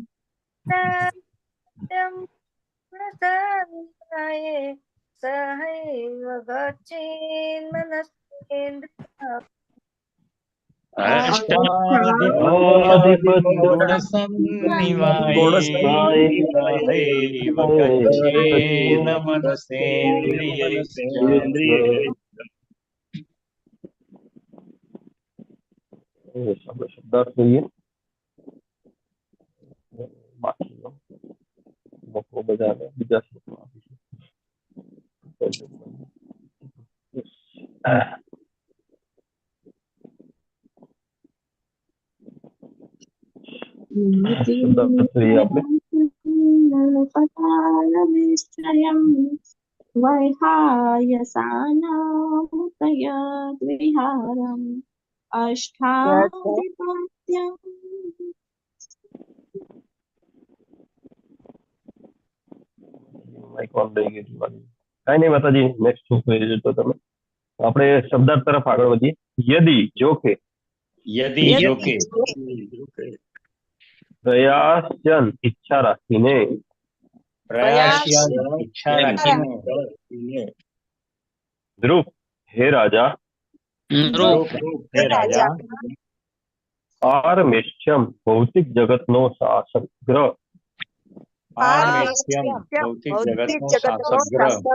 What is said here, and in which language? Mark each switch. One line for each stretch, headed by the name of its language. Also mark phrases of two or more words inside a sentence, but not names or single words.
Sanskrit: सत्यं गुणसन्निधाये सहैव गच्छेन्मनसेन्द्रियः अष्टाधिपत्यं गुणसन्निवाये सहैव गच्छेन मनसेन्द्रियैश्च
Gujarati: શબ્દાર્થ જોઈએ બાકીનો બહુ બધા બીજા શ્લોકમાં શબ્દાર્થ જોઈએ આપણે
Sanskrit: पतालमिश्रयं वैहायसानामुदयद्विहारम् अष्टाधिपत्यं
Gujarati: માઈક ઓન થઈ ગયું છે મારી. કાંઈ નહીં માતાજી, નેક્સ્ટ શું કહી તો તમે આપણે શબ્દાર્થ તરફ આગળ વધીએ. યદી જો કે યદિ જો કે પ્રયાસન ઈચ્છા રાખીને प्रयास्यं इच्छा રાખીને ધ્રુવ હે રાજા નૃપ હે રાજા પારમેષ્ઠ્યમ ભૌતિક જગતનો શાસક ગ્રહ પારમેષ્ઠ્યમ ભૌતિક જગતનો શાસક ગ્રહ